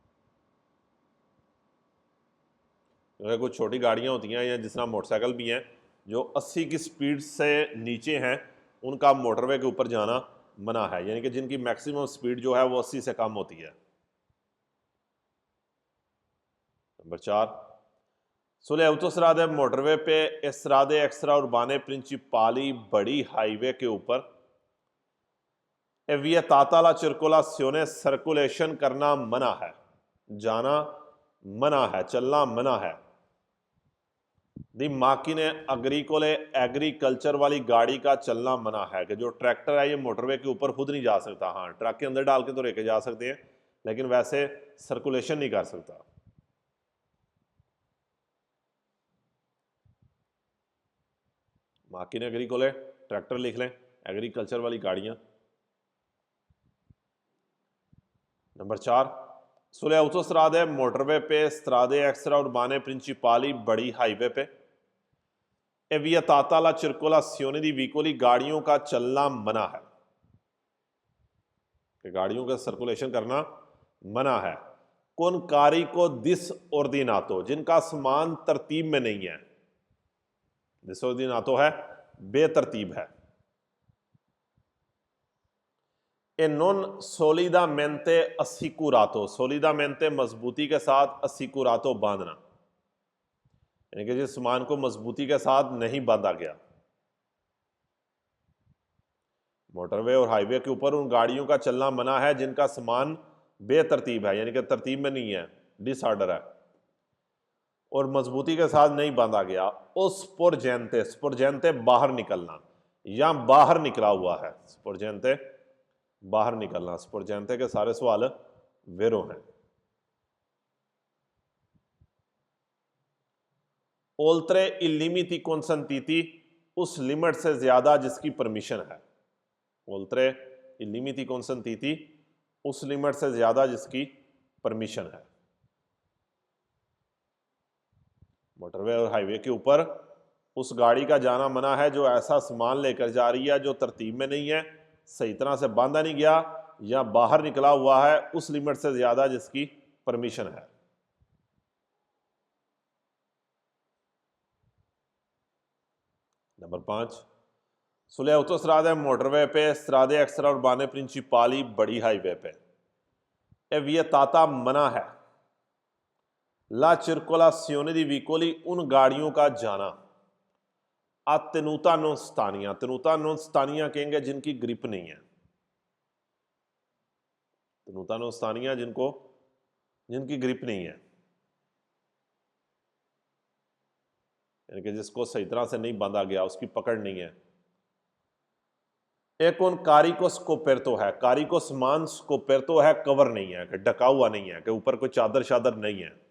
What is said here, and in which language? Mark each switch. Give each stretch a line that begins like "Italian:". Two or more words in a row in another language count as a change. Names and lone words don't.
Urdu: کیونکہ کچھ چھوٹی گاڑیاں ہوتی ہیں یا جس طرح موٹر سائیکل بھی ہیں جو 80 کی سپیڈ سے نیچے ہیں ان کا موٹر وے کے اوپر جانا منع ہے، یعنی کہ جن کی میکسیمم سپیڈ جو ہے وہ 80 سے کم ہوتی ہے۔ نمبر 4،
Italian: sulle autostrade
Urdu: موٹر وے پہ
Italian: strade extra urbane principali
Urdu: بڑی ہائی وے کے اوپر
Italian: è vietata la circolazione
Urdu: سرکولیشن کرنا منع ہے، جانا منع ہے، چلنا منع ہے۔
Italian: di macchine agricole
Urdu: ایگریکلچر والی گاڑی کا چلنا منع ہے، کہ جو ٹریکٹر ہے یہ موٹر وے کے اوپر خود نہیں جا سکتا، ہاں ٹرک کے اندر ڈال کے تو لے کے جا سکتے ہیں لیکن ویسے سرکولیشن نہیں کر سکتا۔
Italian: macchine agricole
Urdu: ٹریکٹر لکھ لیں، ایگریکلچر والی گاڑیاں۔ نمبر 4،
Italian: sulle autostrade
Urdu: موٹر وے پہ
Italian: strade extra urbane principali
Urdu: بڑی ہائی وے پہ
Italian: è vietata la circolazione di veicoli
Urdu: گاڑیوں کا چلنا منع ہے، کہ گاڑیوں کا سرکولیشن کرنا منع ہے۔
Italian: con carico disordinato
Urdu: جن کا سامان ترتیب میں نہیں ہے، disordinato ہے بے ترتیب ہے۔
Italian: e non solidamente assicurato solidamente
Urdu: مضبوطی کے ساتھ assicurato باندھنا، یعنی کہ جس سامان کو مضبوطی کے ساتھ نہیں باندھا گیا۔ موٹر وے اور ہائی وے کے اوپر ان گاڑیوں کا چلنا منع ہے جن کا سامان بے ترتیب ہے، یعنی کہ ترتیب میں نہیں ہے، ڈس آرڈر ہے اور مضبوطی کے ساتھ نہیں باندھا گیا۔
Italian: sporgente sporgente
Urdu: باہر نکلنا یا باہر نکلا ہوا ہے، sporgente باہر نکلنا، sporgente کے سارے سوال ویرو ہیں۔
Italian: oltre i limiti consentiti
Urdu: اس لمٹ سے زیادہ جس کی پرمیشن ہے،
Italian: oltre i limiti consentiti
Urdu: اس لمٹ سے زیادہ جس کی پرمیشن ہے۔ موٹر وے اور ہائی وے کے اوپر اس گاڑی کا جانا منع ہے جو ایسا سامان لے کر جا رہی ہے جو ترتیب میں نہیں ہے، صحیح طرح سے باندھا نہیں گیا یا باہر نکلا ہوا ہے اس لمٹ سے زیادہ جس کی پرمیشن ہے۔ نمبر 5،
Italian: sulle autostrade
Urdu: موٹر وے پہ
Italian: strade extra urbane principali
Urdu: بڑی ہائی وے پہ
Italian: è vietata
Urdu: منع ہے
Italian: la circolazione di veicoli
Urdu: ان گاڑیوں کا جانا
Italian: a tenuta non stania tenuta non stania
Urdu: کہیں گے جن کی گرپ نہیں ہے،
Italian: tenuta non stania
Urdu: جن کی گرپ نہیں ہے، یعنی کہ جس کو صحیح طرح سے نہیں باندھا گیا، اس کی پکڑ نہیں ہے۔ ایک
Italian: un carico scoperto
Urdu: ہے، کاریکو سامان سکوپیرتو ہے کور نہیں ہے، کہ ڈھکا ہوا نہیں ہے، کہ اوپر کوئی چادر شادر نہیں ہے۔